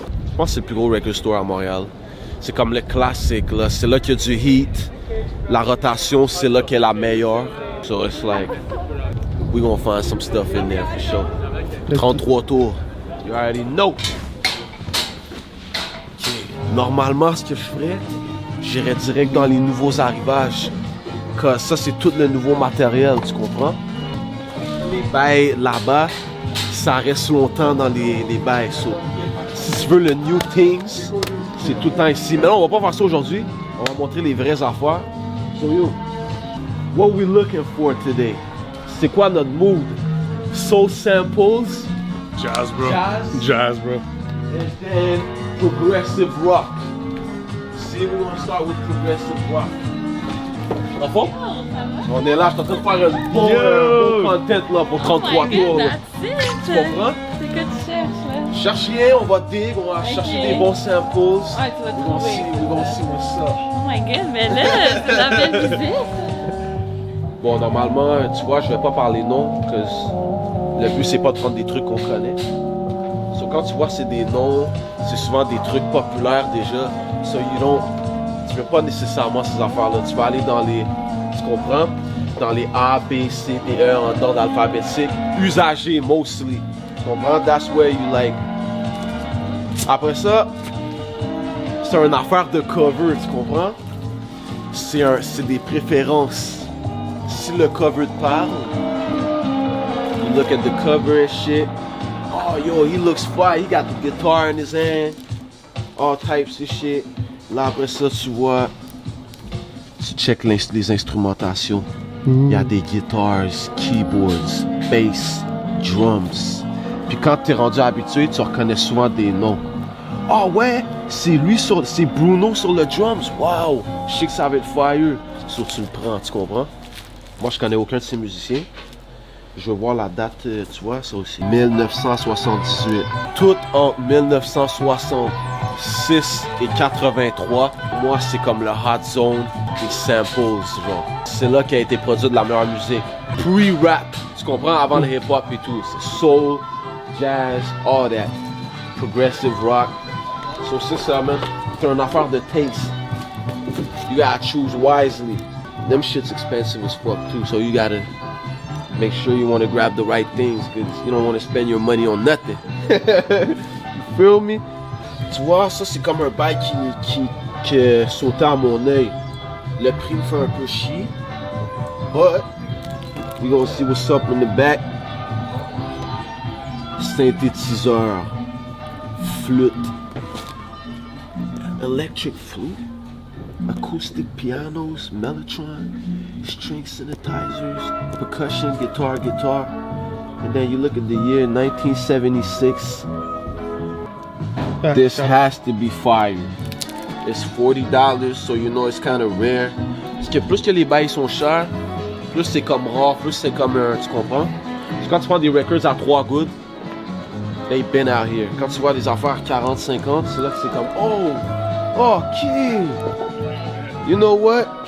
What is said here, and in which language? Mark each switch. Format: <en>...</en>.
<fr>Je pense que c'est le plus gros record store à Montréal. C'est comme le classique, là. C'est là qu'il y a du heat. La rotation, c'est là qu'elle est la meilleure.</fr> <en>So it's like, we gonna find some stuff in there for sure. 33 tours. You already know. Okay.</en> <fr>Normalement, ce que je ferais, j'irais direct dans les nouveaux arrivages. Cause ça, c'est tout le nouveau matériel, tu comprends? Les bails là-bas, ça reste longtemps dans les bails. So, si tu veux le</fr> <en>new things,</en> <fr>c'est tout le temps ici. Mais là, on va pas faire ça aujourd'hui. On va montrer les vraies affaires.</fr> <en>So yo, what we looking for today?</en> <fr>C'est quoi notre mood? Soul samples.</fr> <en>Jazz, bro. Jazz. Bro. And then progressive rock. See, we're gonna start with progressive rock.</en> <fr>En fond? On est là, je suis en train de faire un bon content là, pour 33 tours. Là. Tu comprends? C'est que tu cherches là. Cherche rien, on va dig, on va chercher des bons samples. Ouais, tu vas</fr> <en>We're</en> <fr>trouver.</fr> <en>gonna see what's up. Oh my god,</en> <fr>mais là, c'est la belle visite. Bon, normalement, tu vois, je vais pas parler non, parce que le but c'est pas de prendre des trucs qu'on connaît. So, quand tu vois c'est des noms, c'est souvent des trucs populaires déjà. So tu veux pas nécessairement ces affaires-là. Tu vas aller dans les, tu comprends? Dans les A, B, C, D, E en ordre alphabétique, usagés mostly. Tu comprends?</fr> <en>That's where you like.</en> <fr>Après ça, c'est une affaire de cover, tu comprends? C'est des préférences. Si le cover te parle,</fr> <en>you look at the cover and shit. Oh yo, he looks fire. He got the guitar in his hand. All types of shit.</en> <fr>Là après ça, tu vois, tu check les instrumentations. Il y a des guitares, keyboards, bass, drums. Puis quand t'es rendu habitué, tu reconnais souvent des noms. Ah ouais, c'est Bruno sur le drums. Wow, je sais que ça va être fire. So tu le prends, tu comprends? Moi, je connais aucun de ces musiciens. Je veux voir la date, tu vois, ça aussi. 1978. Tout entre 1966 et 83. Moi, c'est comme le hot zone des samples, genre. C'est là qu'a été produite la meilleure musique. Pre-rap, tu comprends, avant le hip-hop et tout. C'est soul, jazz,</fr> <en>all that.</en> <fr>Progressive rock. So c'est ça, man. C'est une affaire de taste.</fr> <en>You gotta choose wisely. Them shit's expensive as fuck too, so you gotta make sure you want to grab the right things, because you don't want to spend your money on nothing. You feel me?</en> <fr>Tu vois, ça c'est comme un bail qui sautait à mon œil. Le prix me fait un peu chier,</fr> <en>but we gonna see what's up in the back. Synthétiseur, flûte, electric flute, acoustic pianos, mellotron, string synthesizers, percussion, guitar. And then you look at the year 1976. This has to be fire. It's $40, so you know it's kind of rare.</en> <fr>Parce que plus que les bails sont chers, plus c'est comme rare, plus c'est comme tu comprends? Parce que quand tu prends des records à 3 good,</fr> <en>they've been out here.</en> <fr>Quand tu vois des affaires 40-50, c'est là que c'est comme oh, ok.</fr> <en>You know what?</en>